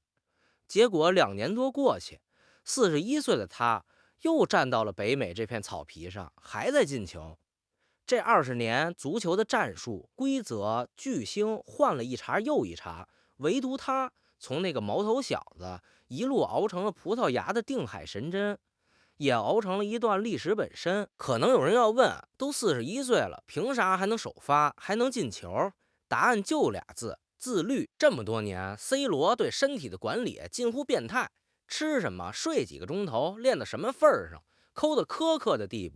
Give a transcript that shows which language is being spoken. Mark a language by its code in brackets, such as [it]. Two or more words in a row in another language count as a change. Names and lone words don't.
[zh] 結果2年多過去，41歲的他又站到了北美這片草皮上，還在進球。這20年足球的戰術、規則、巨星換了一茬又一茬，唯獨他從那個毛頭小子一路熬成了葡萄牙的定海神針，也熬成了一段歷史本身。可能有人要問，都41歲了，憑啥還能首發，還能進球？答案就2字：自律。這麼多年 C 羅对身體的管理近乎变態，吃什麼睡幾個鐘頭，練到什麼份兒上，摳得苛刻的地步。